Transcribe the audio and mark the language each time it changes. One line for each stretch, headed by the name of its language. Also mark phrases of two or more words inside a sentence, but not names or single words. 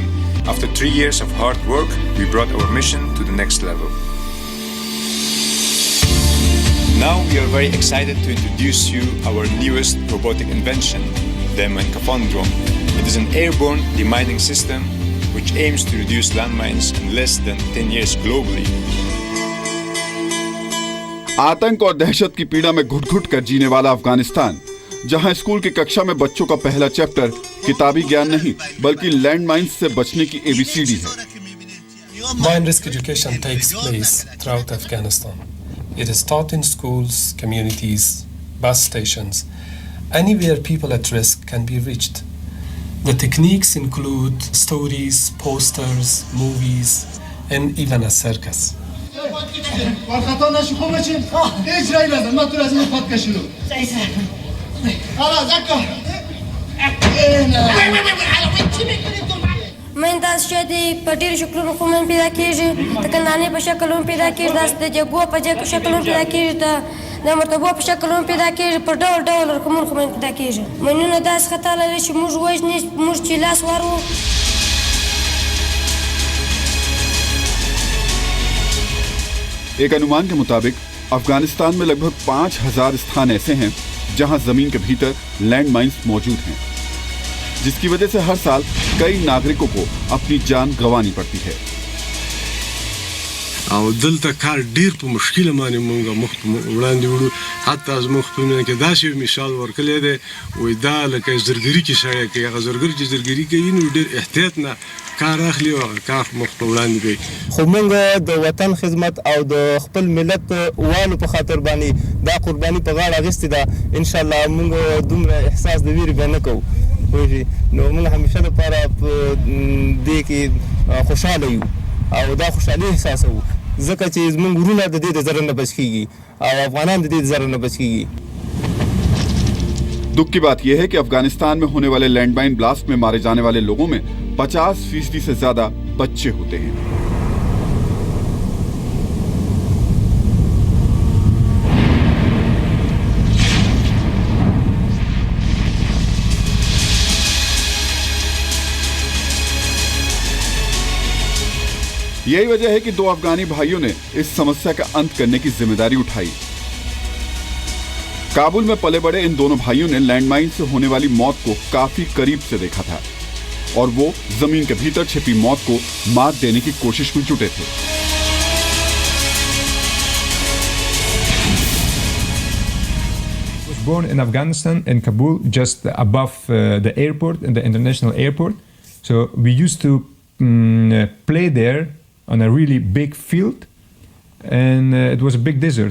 English: After 3 years of hard work, we brought our mission to the next level. Now we are very excited to introduce you our newest robotic invention, the Minecafon drone. It is an airborne demining system which aims to reduce landmines in less than 10 years globally.
Hindi: आतंक और दहशत की पीड़ा में घुट-घुट कर जीने वाला अफगानिस्तान, जहां स्कूल की कक्षा में बच्चों का पहला चैप्टर किताबी ज्ञान नहीं बल्कि लैंडमाइंस से बचने की एबीसीडी है।
English: Mine risk education takes place throughout Afghanistan. It is taught in schools, communities, bus stations, anywhere people at risk can be reached. The techniques include stories, posters, movies, and even a circus.
Pashto: من دا شدي پټیر شکلونو خو من پیدا کېږي د کندانې په شکل هم پیدا کېږي داسې د جګو په شکل هم پیدا کېږي د مرتبو په شکل هم پیدا کېږي په ډول ډول رقمونو خو من پیدا کېږي منونه داسې خطا لري چې موږ وژني موږ چې لاس ورو.
Hindi: एक अनुमान के मुताबिक अफगानिस्तान में लगभग 5000 स्थान ऐसे हैं जहां जमीन के भीतर लैंड माइंस मौजूद हैं, जिसकी वजह से हर साल कई नागरिकों को अपनी जान गंवानी पड़ती है.
Pashto: او دلته کار ډیر په مشکل باندې مونږه مخ وړاندې وړو. حتی از مخونه کې داسې مثال ورکړل دی وای دا لکه زرګری کې شای کې هغه زرګری چې زرګری کوي نو ډیر احتیاط نه کار اخلي او کار مخ وړاندې کوي. خو مونږ د وطن خدمت او د خپل ملت والو په خاطر باندې دا قرباني په غاړه اخیستې ده.
Arabic: ان شاء الله
Pashto: مونږ دومره احساس د ویرې به نه کوو. نو مونږ همیشه لپاره په دې کې خوشاله یو او دا خوشحالي احساسوو ځکه چې زموږ ورونه د دې د ضرر نه بچ کیږي او افغانان د دې د ضرر نه بچ کیږي.
Hindi: दुख की बात यह है कि अफगानिस्तान में होने वाले लैंडमाइन ब्लास्ट में मारे जाने वाले लोगों में 50% से ज्यादा बच्चे होते हैं. यही वजह है कि दो अफगानी भाइयों ने इस समस्या का अंत करने की जिम्मेदारी उठाई. काबुल में पले बड़े इन दोनों भाइयों ने लैंडमाइन से होने वाली मौत को काफी करीब से देखा था और वो जमीन के भीतर छिपी मौत को मात देने की कोशिश में जुटे थे.
English: I was born in Afghanistan, in Kabul, just above the airport, in the international airport. So we used to play there on a really big field, and it was a big desert.